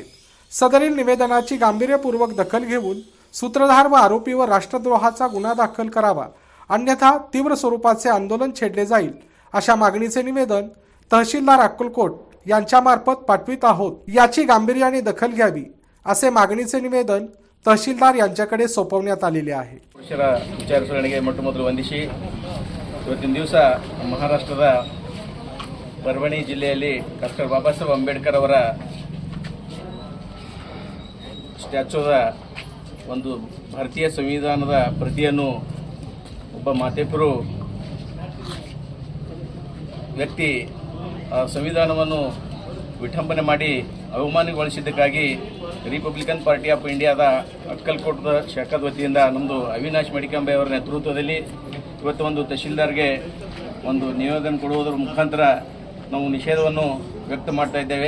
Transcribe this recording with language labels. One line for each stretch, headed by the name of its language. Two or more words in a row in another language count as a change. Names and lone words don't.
Marathi: सदरील निवेदनाची गांभीर्यपूर्वक दखल घेऊन सूत्रधार व आरोपीवर राष्ट्रद्रोहाचा गुन्हा दाखल करावा, अन्यथा तीव्र स्वरूपाचे आंदोलन छेडले जाईल, अशा मागणीचे निवेदन तहसीलदार अक्कलकोट यांच्यामार्फत पाठवित आहोत। याची गांभीर्याने दखल घ्यावी, असे मागणीचे निवेदन तहसीलदार यांच्याकडे सोपवण्यात आलेले आहे।
Kannada: ವಿಚಾರಿಸಲಿಗೆ ಮೊಟ್ಟಮೊದಲು ವಂದಿಸಿ ಇವತ್ತಿನ ದಿವಸ ಮಹಾರಾಷ್ಟ್ರದ ಪರ್ವಣಿ ಜಿಲ್ಲೆಯಲ್ಲಿ ಡಾಕ್ಟರ್ ಬಾಬಾಸಾಹೇಬ್ ಅಂಬೇಡ್ಕರ್ ಅವರ ಸ್ಟ್ಯಾಚ್ಯೂದ ಒಂದು ಭಾರತೀಯ ಸಂವಿಧಾನದ ಪ್ರತಿಯನ್ನು ಒಬ್ಬ ಮಾತೆಯರು ವ್ಯಕ್ತಿ ಸಂವಿಧಾನವನ್ನು ವಿಠಂಬನೆ ಮಾಡಿ ಅವಮಾನಗೊಳಿಸಿದ್ದಕ್ಕಾಗಿ ರಿಪಬ್ಲಿಕನ್ ಪಾರ್ಟಿ ಆಫ್ ಇಂಡಿಯಾದ ಅಕ್ಕಲ್ಕೋಟದ ಶಾಖದ ವತಿಯಿಂದ ನಮ್ಮದು ಅವಿನಾಶ್ ಮಡಿಕಾಂಬೆ ಅವರ ನೇತೃತ್ವದಲ್ಲಿ ಇವತ್ತು ಒಂದು ತಹಶೀಲ್ದಾರ್ಗೆ ಒಂದು ನಿವೇದನೆ ಕೊಡುವುದರ ಮುಖಾಂತರ ನಾವು ನಿಷೇಧವನ್ನು ವ್ಯಕ್ತ ಮಾಡ್ತಾ ಇದ್ದೇವೆ।